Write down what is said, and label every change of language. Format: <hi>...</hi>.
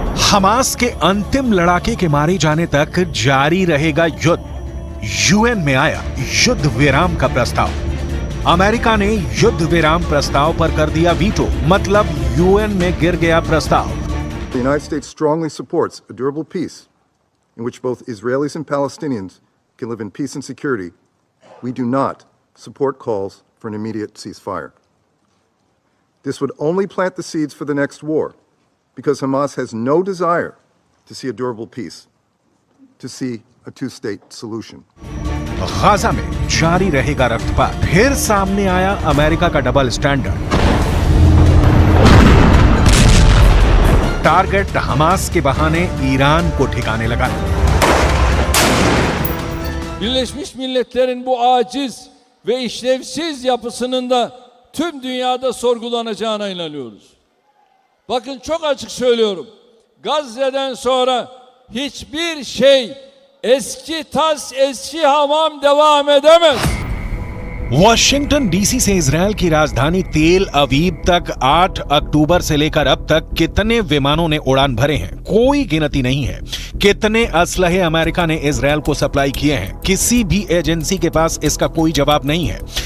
<hi>Hamas के अंतिम लड़ाके के मारे जाने तक जारी रहेगा युद्ध। यूएन में आया युद्ध विराम का प्रस्ताव। अमेरिका ने युद्ध विराम प्रस्ताव पर कर दिया वीटो, मतलब यूएन में गिर गया प्रस्ताव।</hi> <en>The United States strongly supports a durable peace in which both Israelis and Palestinians can live in peace and security. We do not support calls for an immediate ceasefire. This would only plant the seeds for the next war, because Hamas has no desire to see a durable peace, to see a two-state solution.</en> <hi>Gaza में जारी रहेगा रक्तपात। फिर सामने आया America का double standard. Target Hamas के बहाने Iran को ठिकाने लगा।</hi> <tr>Birleşmiş Milletler'in bu aciz ve işlevsiz yapısının da tüm dünyada sorgulanacağına inanıyoruz. Bakın çok açık söylüyorum. Gazze'den sonra hiçbir şey eski tas eski hamam devam edemez.</tr> <hi>Washington DC से Israel की राजधानी तेल अवीव तक 8 अक्टूबर से लेकर अब तक कितने विमानों ने उड़ान भरे हैं, कोई गिनती नहीं है। कितने असलहे अमेरिका ने इजरायल को सप्लाई किए हैं, किसी भी एजेंसी के पास इसका कोई जवाब नहीं है।</hi>